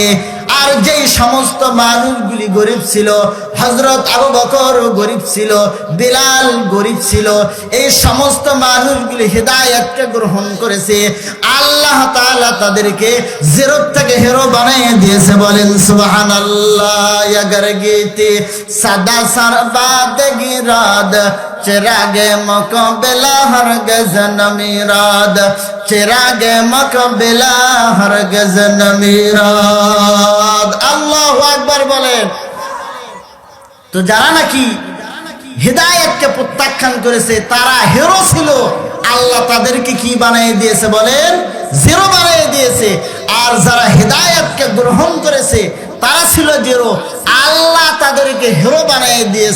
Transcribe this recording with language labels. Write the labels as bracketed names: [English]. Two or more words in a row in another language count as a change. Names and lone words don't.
[Bangla] আর যেই সমস্ত মানুষগুলি গরিব ছিল, হযরত আবু বকর গরিব ছিল, বিলাল গরিব ছিল, এই সমস্ত মানুষগুলি হিদায়াতকে গ্রহণ করেছে। আল্লাহ তাআলা তাদেরকে জিরো থেকে হিরো বানিয়ে দিয়েছে। বলেন সুবহানাল্লাহ। [Persian] اگر گیتی سدا سرباد گیرد چراغ مقبلا هرگز نمیرد چراغ مقبلا هرگز نمیرد. [Arabic] الله أكبر [Bangla] বলেন। তো যারা নাকি হিদায়াতকে প্রত্যাখ্যান করেছে তারা হিরো ছিল, আল্লাহ তাদেরকে কি বানিয়ে দিয়েছে? বলেন জিরো বানিয়ে দিয়েছে। আর যারা হিদায়াতকে গ্রহণ করেছে তারা ছিল জিরো, আল্লাহ তাদেরকে হিরো বানিয়ে দিয়েছে।